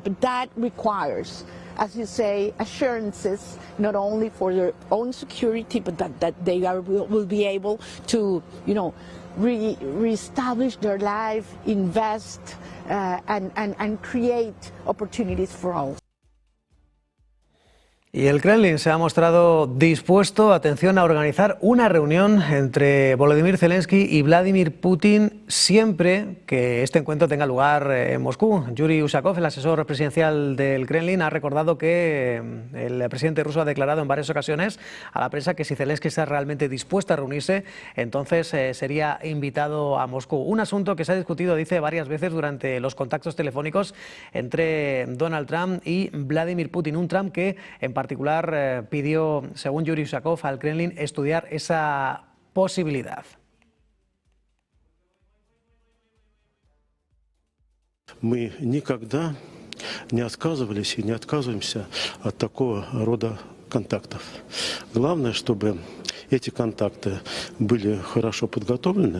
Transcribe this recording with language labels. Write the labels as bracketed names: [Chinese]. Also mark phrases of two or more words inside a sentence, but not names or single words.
[English] But that requires, as you say, assurances not only for their own security, but that they will be able to, reestablish their life, invest, and create opportunities for all. [Spanish] Y el Kremlin se ha mostrado dispuesto, atención, a organizar una reunión entre Volodymyr Zelensky y Vladimir Putin siempre que este encuentro tenga lugar en Moscú. Yuri Ushakov, el asesor presidencial del Kremlin, ha recordado que el presidente ruso ha declarado en varias ocasiones a la prensa que si Zelensky está realmente dispuesto a reunirse, entonces sería invitado a Moscú. Un asunto que se ha discutido, dice, varias veces durante los contactos telefónicos entre Donald Trump y Vladimir Putin. Un Trump que en particular pidió, según Yuri Ushakov, al Kremlin estudiar esa posibilidad. [Russian] Мы никогда не отказывались и не отказываемся от такого рода контактов. Главное, чтобы эти контакты были хорошо подготовлены.